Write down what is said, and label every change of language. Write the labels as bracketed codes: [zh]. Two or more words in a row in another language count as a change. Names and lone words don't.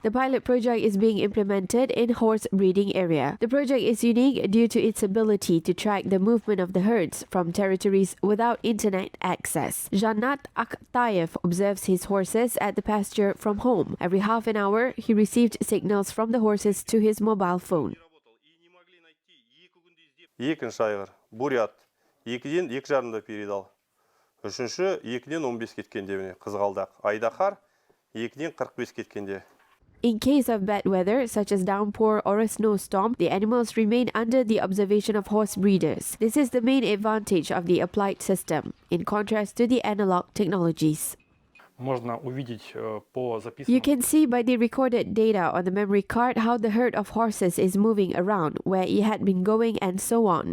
[en] The pilot project is being implemented in horse breeding area. The project is unique due to its ability to track the movement of the herds from territories without internet access. Jannat Akhtayev observes his horses at the pasture from home. Every half an hour, he received signals from the horses to his mobile phone. [kk] Екінші айғыр, бурят, 2-ден 2 жарымда передал. Үшінші 2-ден 15 кеткенде міне қызғалдақ. Айдахар 2-ден 45 кеткенде. [en] In case of bad weather, such as downpour or a snowstorm, the animals remain under the observation of horse breeders. This is the main advantage of the applied system, in contrast to the analog technologies. You can see by the recorded data on the memory card how the herd of horses is moving around, where it had been going and so on.